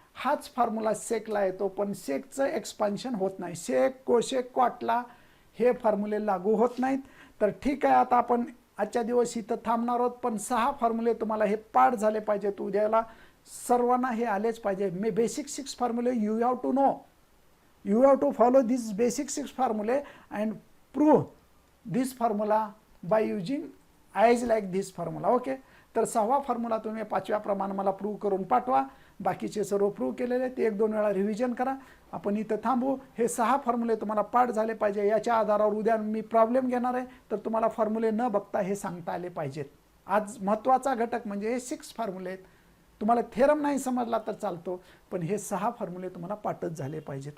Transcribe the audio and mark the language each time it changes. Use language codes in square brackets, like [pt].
[mr] हाच फॉर्म्युला सेकला येतो, पण सेकचं एक्सपान्शन होत नाही. सेक, कोसेक, कॉटला हे फॉर्म्युले लागू होत नाहीत. तर ठीक आहे, आता आपण आजच्या दिवस इथं थांबणार आहोत, पण 6 फॉर्म्युले तुम्हाला हे पाठ झाले पाहिजेत. उद्याला सर्वांना हे आलेच पाहिजे. [en] Basic 6 फॉर्म्युले you have to know. You have to follow these basic 6 formulae and prove this formula by using as like this formula. Okay. [mr] तर 6वा फॉर्म्युला तुम्ही 5व्या प्रमाणे मला प्रूव्ह करून पाठवा. बाकीचे सर्व प्रूव्ह केलेले ते 1-2 वेळा रिव्हिजन करा. आपण इथं थांबू. हे 6 फॉर्म्युले तुम्हाला पाठ झाले पाहिजे. याच्या आधारावर उद्या मी प्रॉब्लेम घेणार आहे, तर तुम्हाला फॉर्म्युले न बघता हे सांगता आले पाहिजेत. आज महत्त्वाचा घटक म्हणजे हे 6 फॉर्म्युले आहेत. तुम्हाला थेरम नाही समजला तर चालतो, पण हे 6 फॉर्म्युले तुम्हाला पाठच झाले पाहिजेत.